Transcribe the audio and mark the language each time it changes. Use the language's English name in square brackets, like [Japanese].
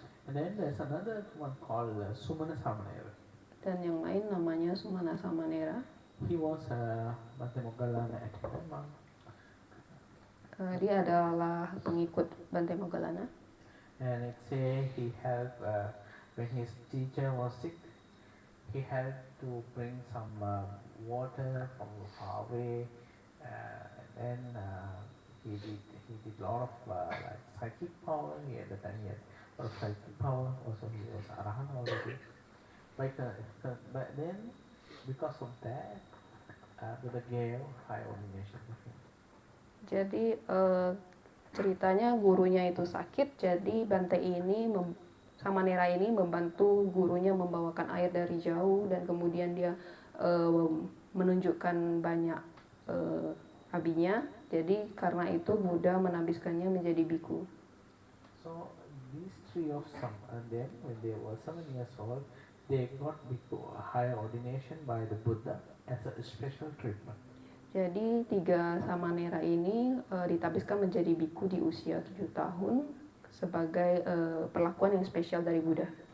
[English] And then there's another one called Sumana Samanera. [Indonesian] Dan yang lain namanya Sumana Samanera. [English] He was Bante Moggallana attendant monk. [Indonesian] Dia adalah pengikut Bante Moggallana. [English] And it say he helped when his teacher was sick. He had to bring some water from far away, and then he did a lot of like psychic power. He had a lot of psychic power. Also, he was Arahant already. But then, because of that, Buddha gave high ordination to him. [Indonesian] Jadi ceritanya gurunya itu sakit, jadi Bante ini Samanera ini membantu gurunya membawakan air dari jauh dan kemudian dia menunjukkan banyak abinya. Jadi karena itu Buddha menabiskannya menjadi biku. [English] So these three of some, and then when they were 7 years old, they got biku, higher ordination by the Buddha as a special treatment. [Indonesian] Jadi 3 Samanera ini ditabiskan menjadi biku di usia 7 tahun sebagai perlakuan yang spesial dari Buddha.